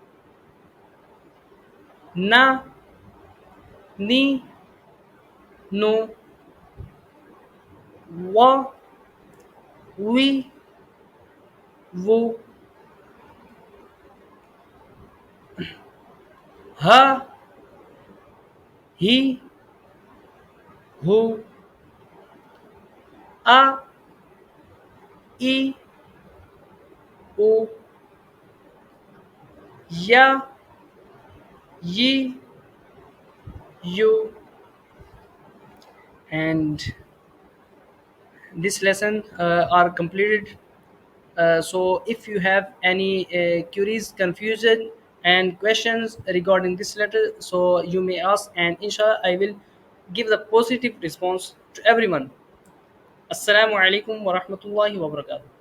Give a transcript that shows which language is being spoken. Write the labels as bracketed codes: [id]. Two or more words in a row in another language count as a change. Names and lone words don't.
[en] na, ni, nu, wa, wi, wu, ha, hi, hu, a, i, u, ya, yi, you. And this lesson are completed. So if you have any queries, confusion, and questions regarding this letter, so you may ask, and inshallah I will give the positive response to everyone. [ar] السلام عليكم ورحمة الله وبركاته.